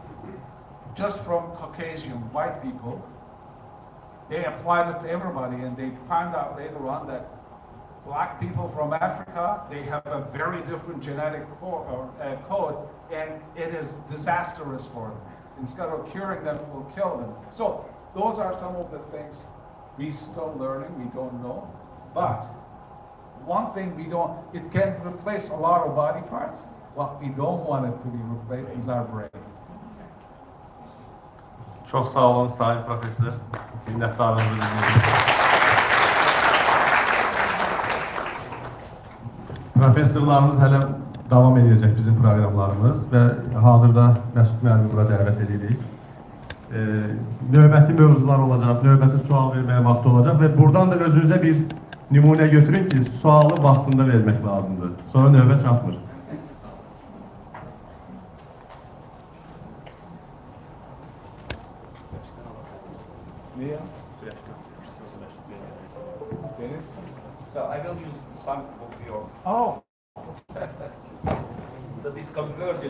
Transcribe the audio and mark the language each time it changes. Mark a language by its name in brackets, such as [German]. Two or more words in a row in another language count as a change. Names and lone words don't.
[English] Just from Caucasian white people, they applied it to everybody, and they found out later on that black people from Africa, they have a very different genetic code, and it is disastrous for them. Instead of curing them, it will kill them. So those are some of the things we're still learning, we don't know. But one thing it can replace a lot of body parts. What we don't want it to be replaced is our brain. [Turkish] Çok sağ olun Sayın Profesör. Minnettarımızı bildirin. [Azerbaijani] Professorlarımız hələ davam edəcək bizim proqramlarımız və hazırda Məsud müəllimi bura dəvət edirik. Növbəti mövzular olacaq, növbəti sual verməyə vaxt olacaq və buradan da özünüzə bir nümunə götürün ki, sualı vaxtında vermək lazımdır. Sonra növbə çatmır. [English] So I will use some of your. Oh. So this converted